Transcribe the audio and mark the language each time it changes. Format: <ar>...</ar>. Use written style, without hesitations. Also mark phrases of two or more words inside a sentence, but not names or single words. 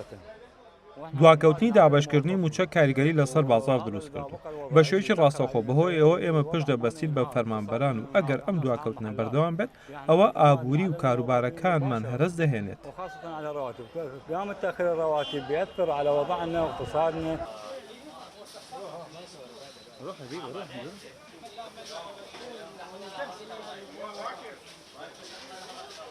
<ckb>دواکەوتنی دابەشکردنی موچە کاریگەری لەسەر بازار دروست کردو. بە شێوەیەکی ڕاستەوخۆ بەهۆی ئەوە ئێمە پشت دەبەستین بە فەرمانبەران و ئەگەر ئەم دواکەوتنە بەردەوام بێت ئەوە ئابووری و کاروبارەکانمان هەرس دەهێنێت.</ckb> <ar>وخاصة على الرواتب. قيام تأخير الرواتب بيأثر على وضعنا واقتصادنا. روح حبيبي روح.</ar>